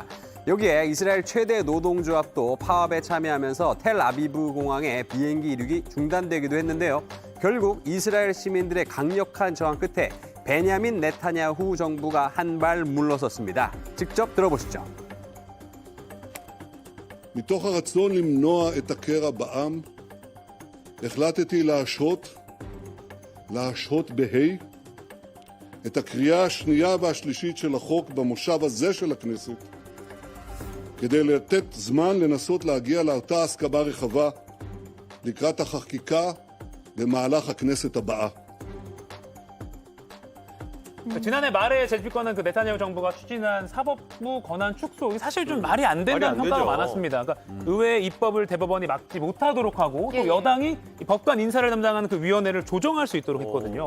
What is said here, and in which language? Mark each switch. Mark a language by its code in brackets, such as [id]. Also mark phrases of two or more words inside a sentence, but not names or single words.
[ko] 여기에 이스라엘 최대 노동조합도 파업에 참여하면서 텔아비브 공항에 비행기 이륙이 중단되기도 했는데요. 결국 이스라엘 시민들의 강력한 저항 끝에 베냐민 네타냐후 정부가 한 발 물러섰습니다. 직접 들어보시죠. [he] מתוך הרצון למנוע את הקרע בעם, החלטתי להשהות בה' את הקריאה השנייה והשלישית של החוק במושב הזה של הכנסת, כדי לתת זמן לנסות להגיע לאותה הסכמה רחבה לקראת החקיקה במהלך הכנסת הבאה. [ko] 지난해 말에 제주권은 그 네타냐후 정부가 추진한 사법부 권한 축소, 이게 사실 좀 말이 안 된다는 말이 안 평가가 되죠. 많았습니다. 그러니까 의회 입법을 대법원이 막지 못하도록 하고 또 예, 예. 여당이 이 법관 인사를 담당하는 그 위원회를 조정할 수 있도록 했거든요.